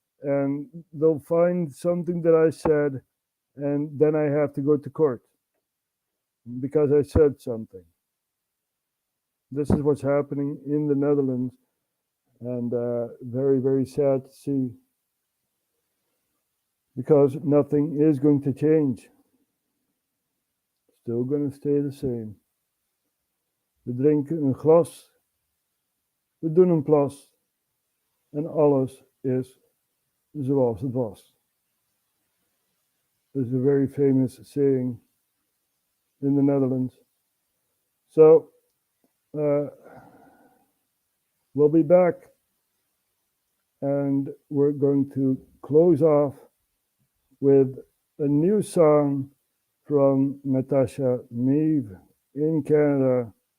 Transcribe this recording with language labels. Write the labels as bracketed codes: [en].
[en] And they'll find something that I said, and then I have to go to court because I said something. This is what's happening in the Netherlands, and very, very sad to see. because nothing is going to change. Still going to stay the same. [nl] We drinken een glas, we doen een plas en alles is zoals het was. [en] There's a very famous saying in the Netherlands. So, we'll be back and we're going to close off with a new song from Natasha Meave in Canada.